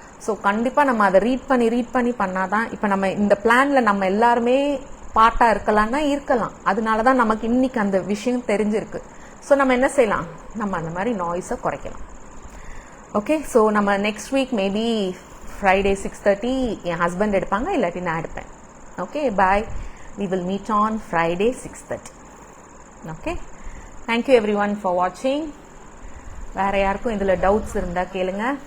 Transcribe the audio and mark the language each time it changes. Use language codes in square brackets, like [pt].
[ta] So கண்டிப்பாக நம்ம அதை ரீட் பண்ணி பண்ணாதான். இப்போ நம்ம இந்த பிளானில் நம்ம எல்லாருமே பார்ட்டாக இருக்கலாம்னா இருக்கலாம். அதனால தான் நமக்கு இன்னைக்கு அந்த விஷயம் தெரிஞ்சிருக்கு. ஸோ நம்ம என்ன செய்யலாம், நம்ம அந்த மாதிரி நாய்ஸை குறைக்கலாம். ஓகே, ஸோ நம்ம நெக்ஸ்ட் வீக் மேபி ஃப்ரைடே 6:30 என் ஹஸ்பண்ட் எடுப்பாங்க, இல்லாட்டி நான் எடுப்பேன். [en] Okay, bye. We will meet on Friday 6:30. Okay, thank you everyone for watching. [ta] வேற யாருக்கும் இதுல டவுட்ஸ் இருந்தா கேளுங்க.